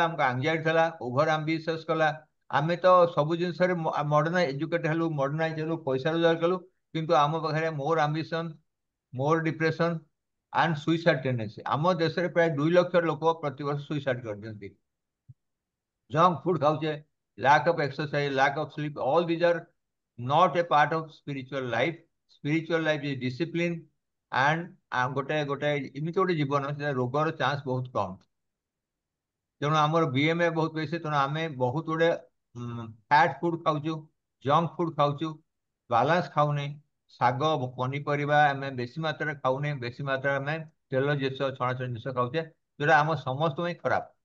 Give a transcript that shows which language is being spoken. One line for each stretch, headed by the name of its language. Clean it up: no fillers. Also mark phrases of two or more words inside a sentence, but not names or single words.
Odia: ଆମକୁ ଆଙ୍ଗଜାଇଟି ଥିଲା,
English: over ambitious
Odia: କଲା। ଆମେ ତ ସବୁ ଜିନିଷରେ
English: modern educate
Odia: ହେଲୁ, ମଡର୍ଣ୍ଣାଇଜ ହେଲୁ, ପଇସା ରୋଜଗାର କଲୁ, କିନ୍ତୁ ଆମ ପାଖରେ ମୋର ଆମ୍ବିସନ, ମୋର
English: depression and suicide tendency.
Odia: ଆମ ଦେଶରେ ପ୍ରାୟ 2 ଲକ୍ଷ ଲୋକ ପ୍ରତିବର୍ଷ ସୁଇସାଇଡ କରିଦିଅନ୍ତି।
English: junk food
Odia: ଖାଉଛେ,
English: lack of exercise, lack of sleep, all these are not a part of spiritual life. Spiritual life is discipline and
Odia: ଗୋଟେ ଗୋଟେ ଏମିତି ଗୋଟେ ଜୀବନ ସେଟା ରୋଗର ଚାନ୍ସ ବହୁତ କମ। ତେଣୁ ଆମର BMI ବହୁତ ବେଶୀ। ତେଣୁ ଆମେ ବହୁତ ଗୁଡେ
English: fat food
Odia: ଖାଉଛୁ,
English: junk food
Odia: ଖାଉଛୁ, ବାଲାନ୍ସ ଖାଉନେ। ଶାଗ ପନିପରିବା ଆମେ ବେଶୀ ମାତ୍ରାରେ ଖାଉନେ, ବେଶୀ ମାତ୍ରାରେ ଆମେ ତେଲ ଜିନିଷ, ଛଣାଛଣି ଜିନିଷ ଖାଉଛେ, ଯୋଉଟା ଆମ ସମସ୍ତ ପାଇଁ ଖରାପ।